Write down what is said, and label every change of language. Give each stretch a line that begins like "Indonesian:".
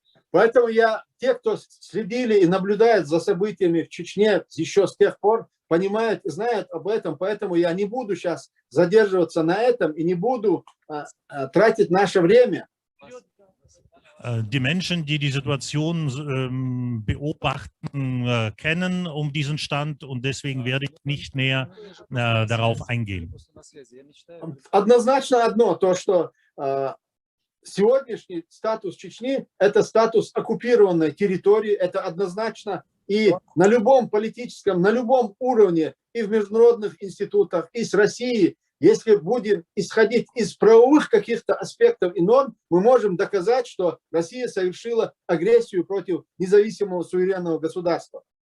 Russian: Поэтому те, кто следили и наблюдают за событиями в Чечне еще с тех пор, понимают и знают об этом, поэтому я не буду сейчас задерживаться на этом и не буду тратить наше время.
German: Die Menschen, die die Situation beobachten, kennen diesen Stand, und deswegen werde ich nicht näher darauf eingehen.
Russian: Однозначно одно, то, что сегодняшний статус Чечни – это статус оккупированной территории, это однозначно. И на любом политическом, на любом уровне, и в международных институтах, и с Россией, если будем исходить из правовых каких-то аспектов и норм, мы можем доказать, что Россия совершила агрессию против независимого суверенного государства.